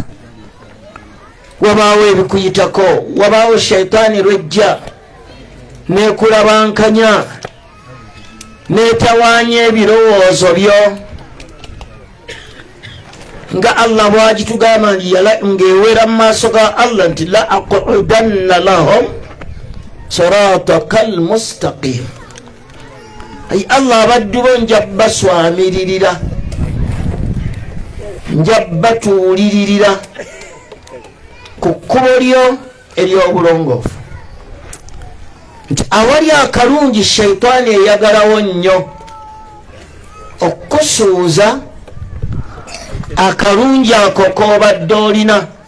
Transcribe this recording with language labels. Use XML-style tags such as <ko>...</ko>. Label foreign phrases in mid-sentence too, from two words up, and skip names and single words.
<lg>Wabaawo ebikuyitako, wabaawo shaitaani lwejja nekulabankanya netawaanya ebirowoozo byo, nga Allah bwagitugamba ng'ewera mu maaso ga Allah nti</lg> <ar>لأقعدن لهم صراطك المستقيم.</ar> <lg>Ay Allah abaddu bo njabbaswamiririra, njabbatuuliririra ku kkubo lyo ery'obulongoofu. Nti awali akalungi shaitaani eyagalawo nnyo okusuuza akalungi ako k'obadde olina.</lg>